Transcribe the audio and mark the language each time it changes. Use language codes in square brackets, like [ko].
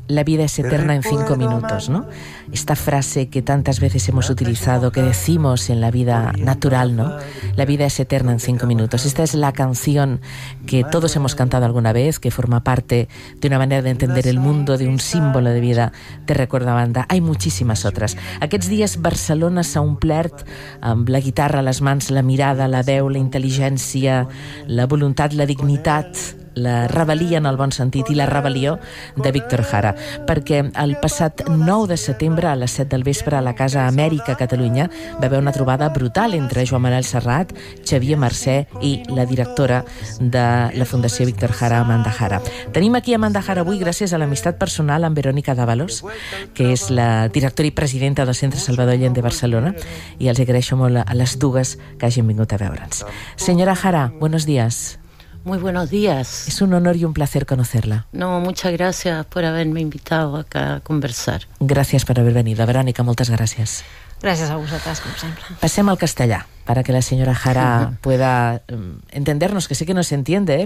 [es] La vida es eterna en 5 minutos, ¿no? Esta frase que tantas veces hemos utilizado, que decimos en la vida natural, ¿no? La vida es eterna en 5 minutos. Esta es la canción que todos hemos cantado alguna vez, que forma parte de una manera de entender el mundo, de un símbolo de vida. Te recuerdo a banda. Hay muchísimas otras. [ca] Aquests dies Barcelona s'ha omplert amb la guitarra, les mans, la mirada, la veu, la intel·ligència, la voluntat, la dignitat, la rebel·lia en el bon sentit i la rebel·lió de Víctor Jara. Perquè el passat 9 de setembre a les 7 del vespre a la Casa Amèrica a Catalunya va haver una trobada brutal entre Joan Manuel Serrat, Xavier Mercè i la directora de la Fundació Víctor Jara, Amanda Jara. Tenim aquí Amanda Jara avui gràcies a l'amistat personal amb Verónica Dávalos, que és la directora i presidenta del Centre Salvador Allende de Barcelona, i els agraeixo molt a les dues que hagin vingut a veure'ns. Senyora Jara, [es] buenos días. Muy buenos días. Es un honor y un placer conocerla. No, muchas gracias por haberme invitado acá a conversar. Gracias por haber venido. Verónica, muchas gracias. Gracias a vosotras, como siempre. Pasemos al castellà para que la señora Jara pueda entendernos, que sé que no se entiende, ¿eh?